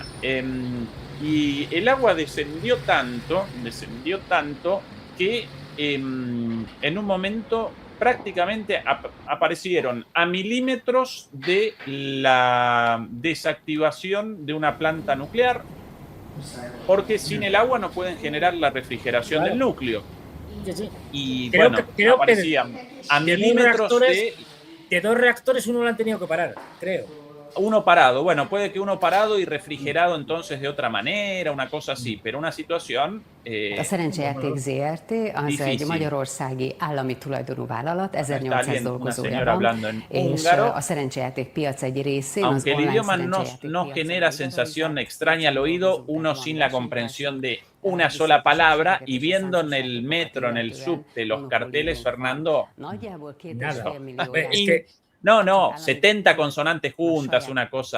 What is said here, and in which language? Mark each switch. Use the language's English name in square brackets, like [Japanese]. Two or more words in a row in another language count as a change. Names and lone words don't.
[Spanish] Y el agua descendió tanto que en un momento prácticamente aparecieron a milímetros de la desactivación de una planta nuclear, porque sin el agua no pueden generar la refrigeración del núcleo. Sí. Y creo bueno, que aparecían a milímetros de 2 reactores uno lo han tenido que parar, creo. Uno parado, bueno, puede que uno parado y refrigerado entonces de otra manera, una cosa así, pero una situación [Hungarian] A Szerencsejáték ZRT az egy magyarországi állami tulajdonú vállalat, 1800 dolgozója van, és a szerencsejáték piac egy részén az [Spanish] aunque el [Hungarian] online [Spanish] idioma [Hungarian] szerencsejáték [Spanish] no [Hungarian] piac [Spanish] genera sensación extraña al oído, uno sin la comprensión de una sola palabra y viendo en el metro, en el subte, los carteles, Fernando, no, 70 consonantes juntas, una cosa.